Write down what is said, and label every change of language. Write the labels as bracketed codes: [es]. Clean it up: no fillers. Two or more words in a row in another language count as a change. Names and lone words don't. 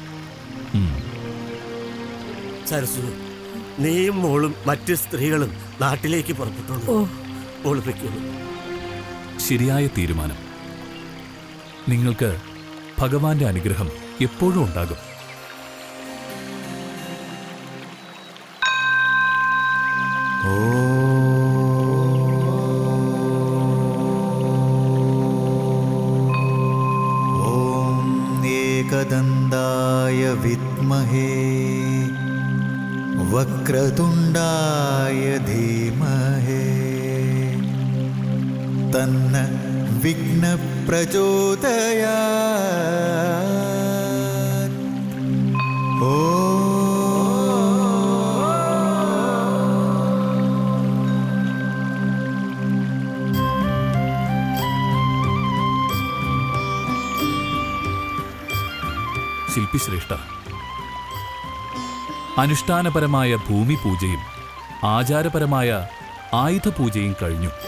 [ml] സരസു, നീയും മോളും മറ്റ് സ്ത്രീകളും നാട്ടിലേക്ക് പുറപ്പെട്ടുള്ളൂ. ഒളിപ്പിക്കുള്ളൂ. ശരിയായ തീരുമാനം. നിങ്ങൾക്ക് ഭഗവാന്റെ അനുഗ്രഹം എപ്പോഴും ഉണ്ടാകും. [sa] एकदन्ताय विद्महे वक्रतुण्डाय धीमहि तन्न विघ्नप्रचोदयात्. [ml] ശില്പിശ്രേഷ്ഠ, അനുഷ്ഠാനപരമായ ഭൂമി പൂജയും ആചാരപരമായ ആയുധപൂജയും കഴിഞ്ഞു.